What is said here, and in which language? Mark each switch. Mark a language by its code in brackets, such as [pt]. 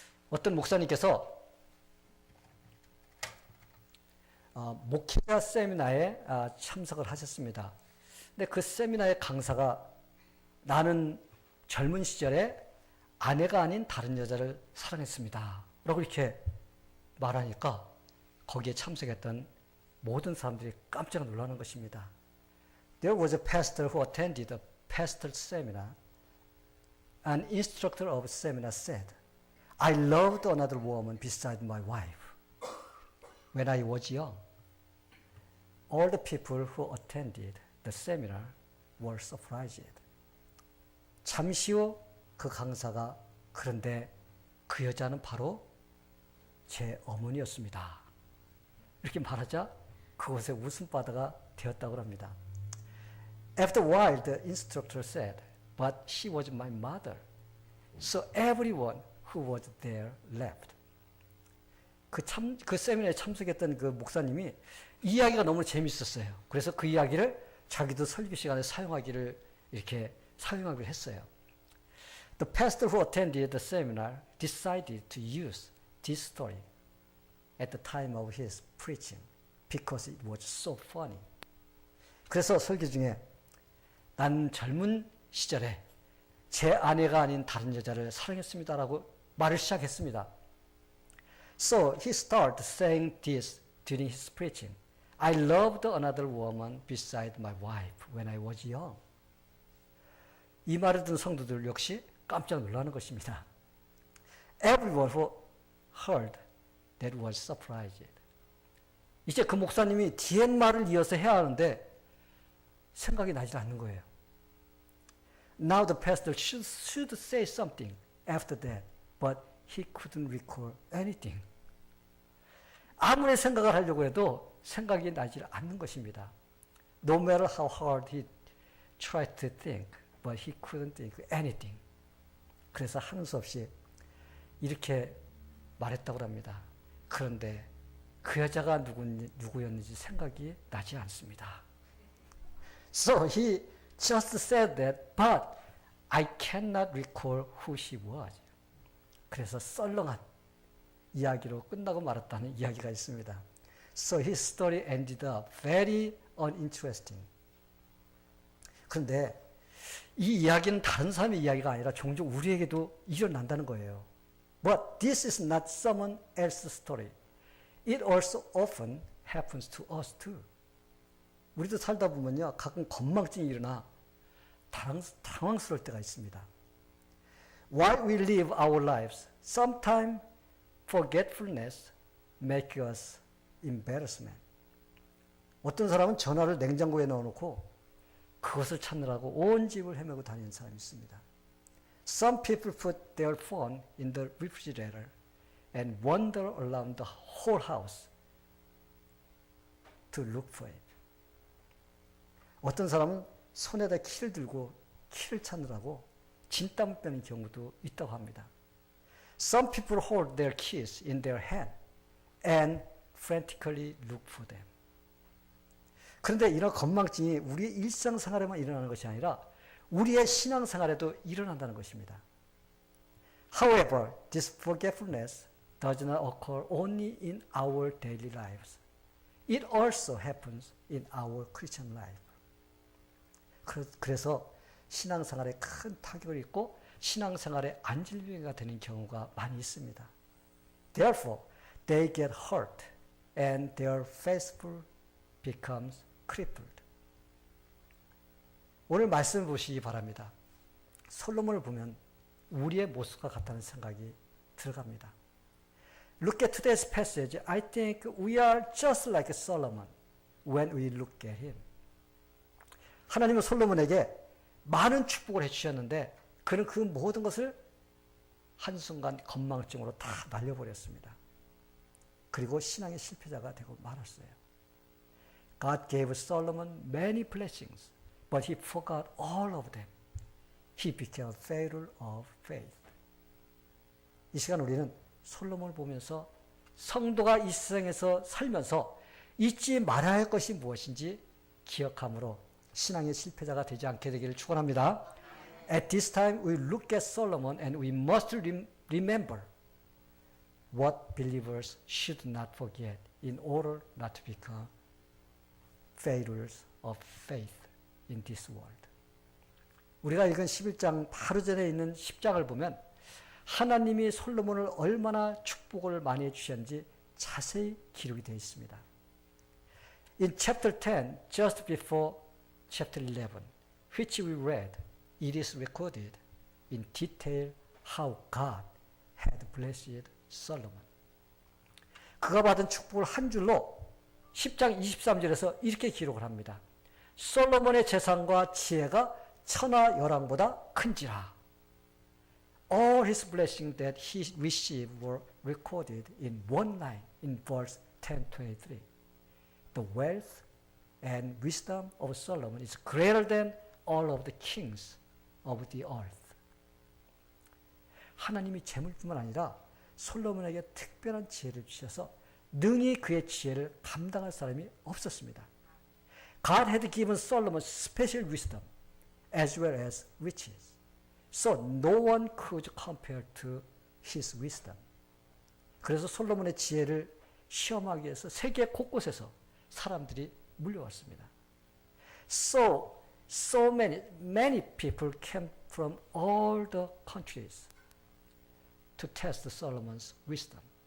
[ko] 어떤 목사님께서 목회자 세미나에 참석을 하셨습니다. 근데 그 세미나의 강사가 나는 젊은 시절에 아내가 아닌 다른 여자를 사랑했습니다. 라고 이렇게 말하니까 거기에 참석했던 모든 사람들이 깜짝 놀라는 것입니다. [en] There was a pastor who attended a pastor seminar. An instructor of seminar said, I loved another woman beside my wife when I was young. All the people who attended the seminar were surprised. [ko] 잠시 후 그 강사가 그런데 그 여자는 바로 제 어머니였습니다. 이렇게 말하자 그곳에 웃음바다가 되었다고 합니다. [en] After a while, the instructor said, but she was my mother. So everyone who was there left. [ko] 그 세미나에 참석했던 그 목사님이 이야기가 너무 재밌었어요. 그래서 그 이야기를 자기도 설교 시간에 사용하기로 했어요. [en] The pastor who attended the seminar decided to use this story at the time of his preaching because it was so funny. [ko] 그래서 설교 중에 난 젊은 시절에 제 아내가 아닌 다른 여자를 사랑했습니다라고 말을 시작했습니다. [en] So he started saying this during his preaching. I loved another woman beside my wife when I was young. [ko] 이 말을 듣는 성도들 역시 깜짝 놀라는 것입니다. [en] Everyone who heard that was surprised. [ko] 이제 그 목사님이 뒤에 말을 이어서 해야 하는데 생각이 나지 않는 거예요. [en] Now the pastor should say something after that, but he couldn't recall anything. [ko] 아무리 생각을 하려고 해도 생각이 나지 않는 것입니다. [en] No matter how hard he tried to think, but he couldn't think anything. [ko] 그래서 하는 수 없이 이렇게 말했다고 합니다. 그런데 그 여자가 누구였는지 생각이 나지 않습니다. [en] So he just said that, but I cannot recall who she was. [ko] 그래서 썰렁한 이야기로 끝나고 말았다는 이야기가 있습니다. [en] So his story ended up very uninteresting. [ko] 그런데 이 이야기는 다른 사람의 이야기가 아니라 종종 우리에게도 일어난다는 거예요. [en] But this is not someone else's story. It also often happens to us too. [ko] 우리도 살다 보면요, 가끔 건망증이 일어나 당황스러울 때가 있습니다. [en] While we live our lives, sometimes forgetfulness makes us embarrassment. [ko] 어떤 사람은 전화를 냉장고에 넣어놓고 그것을 찾느라고 온 집을 헤매고 다니는 사람이 있습니다. [en] Some people put their phone in the refrigerator and wander around the whole house to look for it. [ko] 어떤 사람은 손에다 키를 들고 키를 찾느라고 진땀을 빼는 경우도 있다고 합니다. [en] Some people hold their keys in their hand and frantically look for them. [ko] 그런데 이런 건망증이 우리의 일상생활에만 일어나는 것이 아니라 우리의 신앙생활에도 일어난다는 것입니다. [en] However, this forgetfulness does not occur only in our daily lives. It also happens in our Christian life. [ko] 그래서 신앙생활에 큰 타격을 입고 신앙생활에 안질병이가 되는 경우가 많이 있습니다. [en] Therefore, they get hurt and their faithful becomes crippled. [ko] 오늘 말씀을 보시기 바랍니다. 솔로몬을 보면 우리의 모습과 같다는 생각이 들어갑니다. [en] Look at today's passage. I think we are just like Solomon when we look at him. [ko] 하나님은 솔로몬에게 많은 축복을 해주셨는데 그는 그 모든 것을 한순간 건망증으로 다 날려버렸습니다. 그리고 신앙의 실패자가 되고 말았어요. [en] God gave Solomon many blessings, but he forgot all of them. He became a failure of faith. [ko] 이 시간 우리는 솔로몬을 보면서 성도가 이 세상에서 살면서 잊지 말아야 할 것이 무엇인지 기억함으로 신앙의 실패자가 되지 않게 되기를 축원합니다. [en] At this time we look at Solomon and we must remember what believers should not forget in order not to become failures of faith in this world. [ko] 우리가 읽은 11장 바로 전에 있는 10장을 보면 하나님이 솔로몬을 얼마나 축복을 많이 해주셨는지 자세히 기록이 되어 있습니다. [en] In chapter 10, just before chapter 11, which we read, it is recorded in detail how God had blessed Solomon. [ko] 그가 받은 축복을 한 줄로 10장 23절에서 이렇게 기록을 합니다. 솔로몬의 재산과 지혜가 천하 열왕보다 큰지라. [en] All his blessings that he received were recorded in one line in verse 10:23. The wealth and wisdom of Solomon is greater than all of the kings of the earth. [ko] 하나님이 재물뿐만 아니라 솔로몬에게 특별한 지혜를 주셔서 능히 그의 지혜를 감당할 사람이 없었습니다. [en] God had given Solomon special wisdom as well as riches. So no one could compare to his wisdom. [ko] 그래서 솔로몬의 지혜를 시험하기 위해서 세계 곳곳에서 사람들이 물려왔습니다. [en] So many people came from all the countries to test Solomon's wisdom.